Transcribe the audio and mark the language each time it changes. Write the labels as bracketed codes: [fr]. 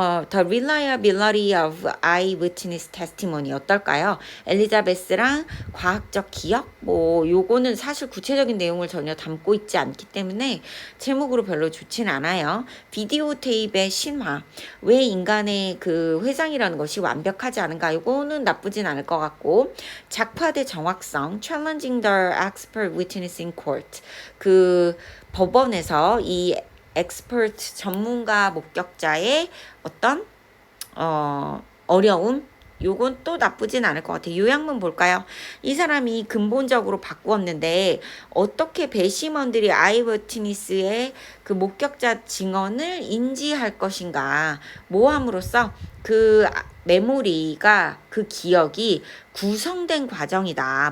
[en] The reliability of eyewitness testimony [ko] 어떨까요? 엘리자베스랑 과학적 기억? 뭐 요거는 사실 구체적인 내용을 전혀 담고 있지 않기 때문에 제목으로 별로 좋진 않아요. 비디오 테이프의 신화. 왜 인간의 그 회상이라는 것이 완벽하지 않은가? 요거는 나쁘진 않을 것 같고 작화대 정확성. [en] Challenging the expert witness in court. [ko] 그 법원에서 이 엑스퍼트 전문가 목격자의 어떤 어려움 요건 또 나쁘진 않을 것 같아요. 요약문 볼까요? 이 사람이 근본적으로 바꾸었는데 어떻게 배심원들이 아이워트니스의 그 목격자 증언을 인지할 것인가 뭐 함으로써 그 메모리가 그 기억이 구성된 과정이다.